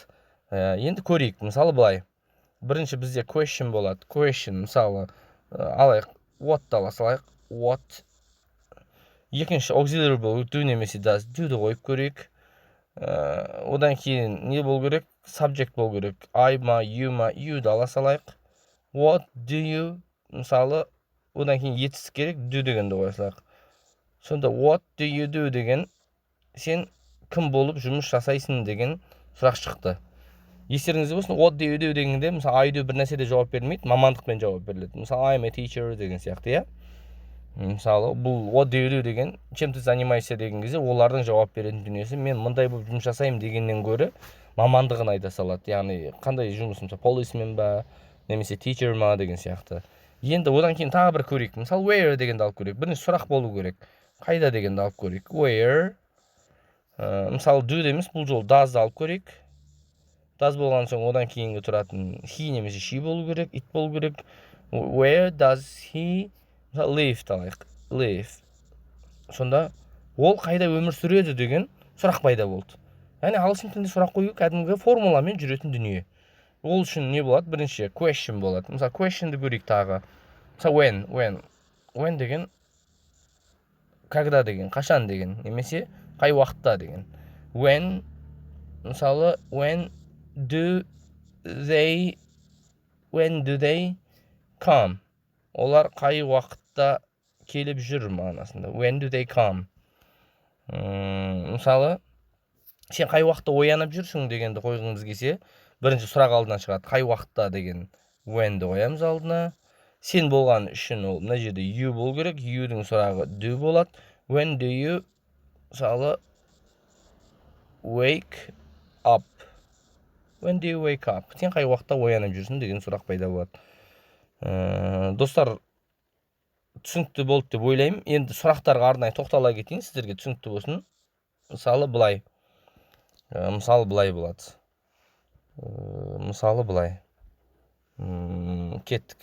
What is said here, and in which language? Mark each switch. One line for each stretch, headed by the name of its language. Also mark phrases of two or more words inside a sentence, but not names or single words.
Kazakh: Енді көрейік. Мысалы былай. Бірінші бізде question болады. Question, мысалы, алайық, what-ты ала салайық. What. Екінші auxiliary болу, do немесе does. Do-ды қойып көрейік. Одан кейін не болу керек? Subject болу керек. I ма, you-ды ала салайық.
English: What do you?
Kazakh: Мысалы, одан кейін етістік керек, do дегенді қоя салайық. Сонда
English: what do you do
Kazakh: деген сен кім болып жұмыс жасайсың деген сұрақ шықты. Естеріңізде болсын,
English: what do you do
Kazakh: дегенде, мысалы,
English: I do
Kazakh: бір нәрседе жауап бермейді, мамандықпен жауап беріледі. Мысалы,
English: I'm a teacher
Kazakh: деген сияқты, иә? Мысалы, бұл
English: what do you do деген,
Russian: чем ты занимаешься
Kazakh: деген кезде, олардың жауап беретін дүниесі, мен мындай болып жұмыс жасаймын дегеннен гөрі мамандығын айта салады. Яғни, қандай жұмыс, мысалы, policeman ба, немесе teacher ма деген сияқты. Енді одан кейін тағы бір көрейік. Мысалы, where дегенді алып көрейік. Бірінші сұрақ болу керек. Қайда дегенді алып көрейік. Where. Мысалы, do демес, бұл жол does-ды алып көрейік. Does болған соң одан кейінгі тұратын he немесе she болу керек, it болу керек.
English: Where does he live
Kazakh: талайық.
English: Live.
Kazakh: Сонда ол қайда өмір сүреді деген сұрақ пайда болды. Яғни ағылшын тілінде сұрақ қою кәдімгі формуламен жүретін дүние. Ол үшін не болады? Бірінші question болады. Мысалы, question'ды көрейік тағы. Мысалы, when деген когда деген, қашан деген, немесе қай уақытта деген.
English: When, мысалы, when do they come?
Kazakh: Олар қай уақытта келіп жүр мағынасында.
English: When do they come?
Kazakh: Мысалы, сен қай уақытта оянып жүрсің дегенді қойғыңыз келсе, бірінші сұрақ алдынан шығады. Қай уақытта деген when'ді қоямыз алдына. Сен болған үшін ол мына жерде you болу керек. You-дің сұрағы do болады.
English: When do you, мысалы, wake up? When do you wake up?
Kazakh: Сен қай уақытта оянып жүрсің деген сұрақ пайда болады. Достар, түсінікті болды деп ойлаймын. Енді сұрақтарға арнайы тоқтала кетейін, сіздерге түсінікті болсын. Мысалы былай. Болады. Мысалы былай. Кеттік.